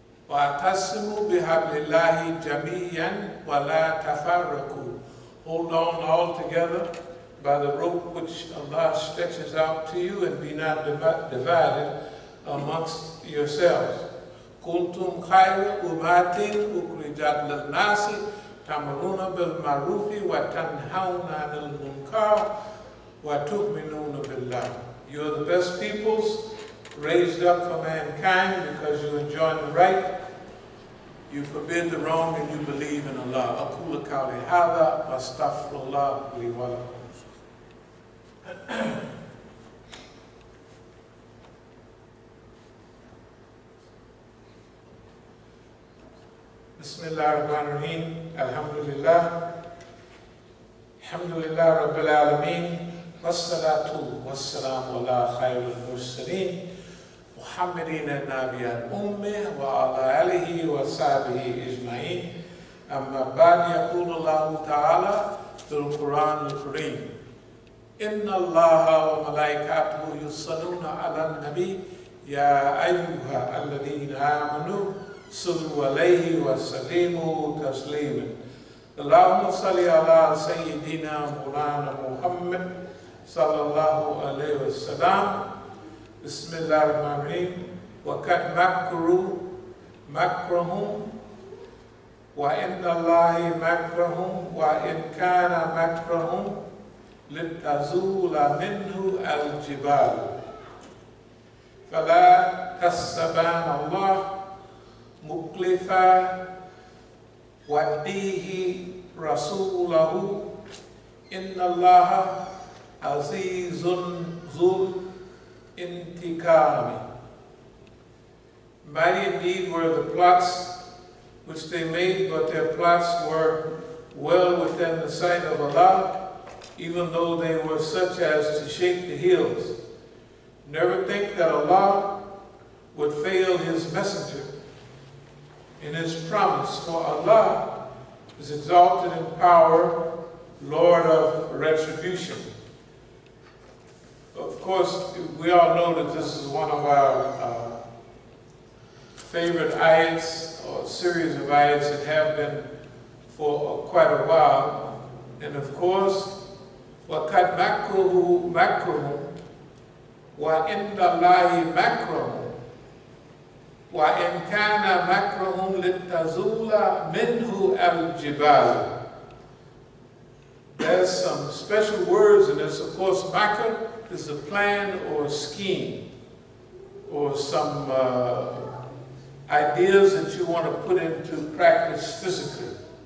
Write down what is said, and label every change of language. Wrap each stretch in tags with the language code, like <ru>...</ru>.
<ar>وَاعْتَصِمُوا بِحَبْلِ اللَّهِ جَمِيعًا وَلَا تَفَرَّقُوا.</ar> <en>Hold on all together by the rope which Allah stretches out to you, and be not divided amongst yourselves.</en> <ar>كنتم خير أمة أخرجت للناس تأمرون بالمعروف وتنهون عن المنكر وتؤمنون بالله.</ar> <en>You are the best peoples raised up for mankind because you enjoin the right, you forbid the wrong, and you believe in Allah.</en> <ar>أقول قولي هذا وأستغفر الله لي ولكم. Bismillah ar-Rahman ar-Rahim. Alhamdulillah. Alhamdulillah Rabbil Alameen. Wassalatu wassalamu ala khayril mursaleen. Muhammadin al-Nabi al-Ummah wa ala alihi wa sahbihi ijma'in. أما بعد يقول الله تعالى بالقرآن الكريم إن الله وملائكته يصلون على النبي يا أيها الذين آمنوا صلوا عليه وسلموا تسليما اللهم صل على سيدنا مولانا محمد صلى الله عليه وسلم بسم الله الرحمن الرحيم وقد مكروا مكرهم وإن الله مكرهم وإن كان مكرهم لتزول منه الجبال فلا تحسبن الله مخلفا وعده رسوله إن الله عزيز ذو انتقام. Mighty indeed were the plots which they made, but their plots were well within the sight of Allah, even though they were such as to shake the hills. Never think that Allah would fail His messenger in His promise, for Allah is exalted in power, Lord of retribution.</ar> <en>Of course, we all know that this is one of our favorite ayats, or series of ayats that have been for quite a while. And of course,</en> <ar>وَقَدْ مَكْرُهُ مَكْرُهُمْ وَإِنَّ اللَّهِ مَكْرُهُمْ وَإِنْ كَانَ مَكْرُهُمْ لِتَزُولَ مِنْهُ الْجِبَالُ.</ar> <en>There's some special words in this. Of course, makr is a plan or a scheme, or some ideas that you want to put into practice physically.</en>